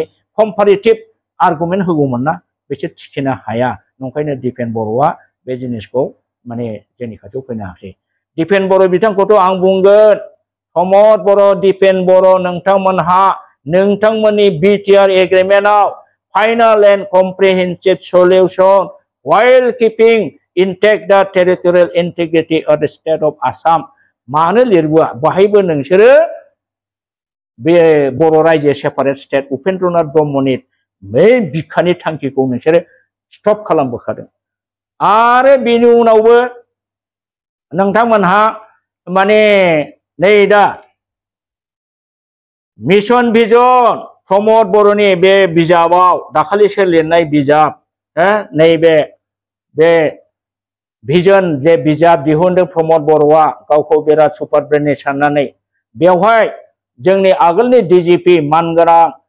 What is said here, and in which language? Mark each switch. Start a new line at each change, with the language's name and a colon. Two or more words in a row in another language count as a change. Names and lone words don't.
English: comparative argument
Bodo: होगौमोन ना बिसोर थिखिनो हाया नंखायनो दिपेन बर'आ बे जिनिसखौ माने जोंनि खाथियाव फैनो हायाखै दिपेन बर' बिथांखौथ' आं बुंगोन प्रमद बर' दिपेन बर' नोंथांमोनहा नोंथांमोननि बिटिआर एग्रीमेन्टआव
English: final and comprehensive solution while keeping intact the territorial integrity of the state of Assam
Bodo: मानो लिरबोआ बाहायबो नोंसोरो बे बर' रायजो
English: separate state
Bodo: उपेन्द्रनाथ ब्रह्मनि बे बिखानि थांखिखौ नोंसोरो स्टप खालामबोखादों आरो बेनि उनावबो नोंथांमोनहा माने नै दा
English: mission vision
Bodo: प्रमद बर'नि बे बिजाबाव दाखालिसो लिरनाय बिजाब नैबे बे भिजन जे बिजाब दिहुनदों प्रमद बर'आ गावखौ बिराद सुपार ब्रेननि साननानै बेवहाय जोंनि आगोलनि डिजिपि मानगोनां